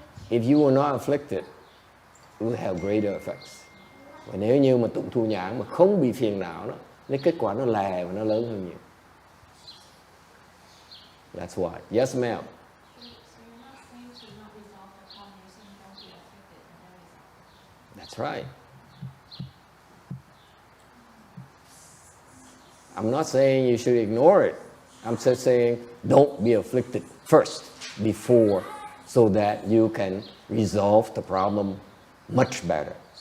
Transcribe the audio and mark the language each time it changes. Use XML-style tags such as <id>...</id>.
<en>If you were not afflicted, it will have greater effects.</en> <vi>Và nếu như mà tụng thủ nhãn mà không bị phiền não đó, cái kết quả nó lè và nó lớn hơn nhiều.</vi> <en>That's why. Yes, ma'am. So you're not saying to not resolve the problem, you're saying don't be affected and then resolve. That's right. I'm not saying you should ignore it. I'm just saying don't be afflicted first before so that you can resolve the problem much better.</en>